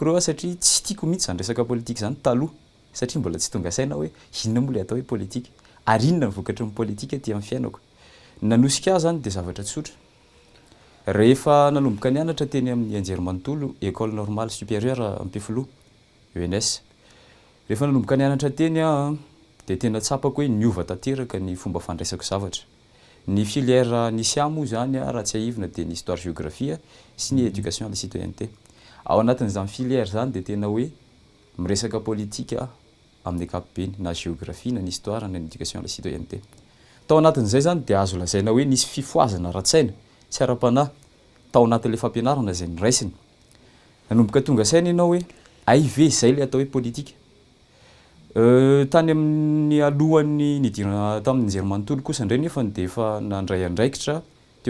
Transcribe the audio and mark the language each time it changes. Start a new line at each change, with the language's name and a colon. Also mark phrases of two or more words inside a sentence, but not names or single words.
Malagasy: reo satria tsy tiako mihitsy zany resaka politika zany taloha satria mbola tsy tonga saina hoe inona moa le atao hoe politika ary inona ny vokatry ny politika ty amin'ny fiainako nanosika azy zany dia zavatra tsotra rehefa nanomboka nianatra teny amin'ny Anjerimanontolo
French: école normale supérieure
Malagasy: Ampefilo ENS rehefa nanomboka nianatra teny dia tena tsapako hoe niova tanteraka ny fomba fandraisako zavatra ny filière nisy moa zany raha tsy ahivina dia ny
French: histoire géographie
Malagasy: sy ny
French: éducation à la citoyenneté
Malagasy: ao anatin'izany filière zany dia tena hoe miresaka politika amin'ny ankapobeny na géographie na ny histoire na ny
French: éducation à la citoyenneté
Malagasy: tao anatin'izay zany dia azo lazaina hoe nisy fifoazana ra-tsaina tsy ara-panahy tao anatin'ilay fampianarana izay niraisiny nanomboka tonga saina ianao hoe aive izay le atao hoe politika tany amin'ny alohan'ny nidirana tamin'ny Anjerimanontolo kosa indray nefa dia efa nandray andraikitra teo